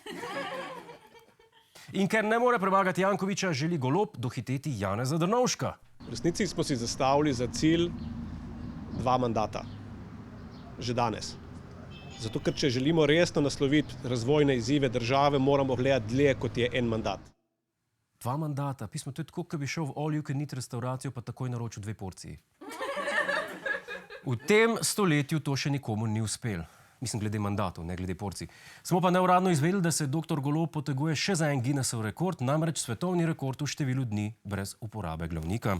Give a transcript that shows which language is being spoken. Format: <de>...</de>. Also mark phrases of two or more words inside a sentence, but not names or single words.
<sl>In ker ne more premagati Jankovića, želi Golob dohiteti Janeza Drnovška. V resnici smo si zastavili za cilj 2 mandata. Že danes. Zato, ker če želimo resno nasloviti razvojne izzive države, moramo gledati dlje, kot je en mandat. 2 mandata. Pismo, to je tako, ko bi šel v</sl> <en>all you can eat</en> <sl>restauracijo, pa takoj naročil 2 porciji. V tem stoletju to še nikomu ni uspelo. Mislim, glede mandatov, ne glede porcij. Smo pa neuradno izvedeli, da se dr. Golob poteguje še za en Guinnessov rekord, namreč svetovni rekord v številu dni brez uporabe glavnika.</sl>